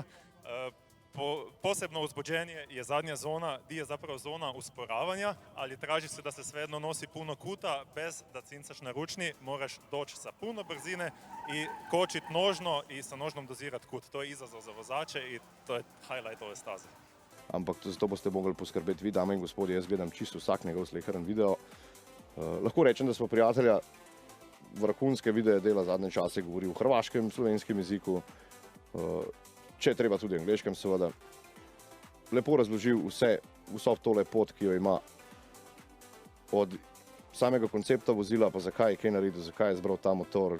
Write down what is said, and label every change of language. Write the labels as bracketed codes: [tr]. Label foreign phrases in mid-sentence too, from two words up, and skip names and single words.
[hr] Posebno uzbuđenje je zadnja zona, gdje je zapravo zona usporavanja, ali traži se da se svejedno nosi puno kuta bez da cincaš na ručni, moraš doći sa puno brzine i kočit nožno i sa nožnom dozirat kut. To je izazov za vozače i to je [en] highlight [hr] ove staze. [sl] Ampak zato boste mogli poskrbeti vi, dame in gospodje, jaz gledam čisto vsak njegov sleheren video. Lahko rečem, da smo prijatelja, vrhunske videe dela zadnje čase, govori v hrvaškem, slovenskem jeziku, če treba tudi v angleškem seveda. Lepo razložil vso tole pot, ki jo ima od samega koncepta vozila, pa zakaj je kaj naredil, zakaj je izbral ta motor.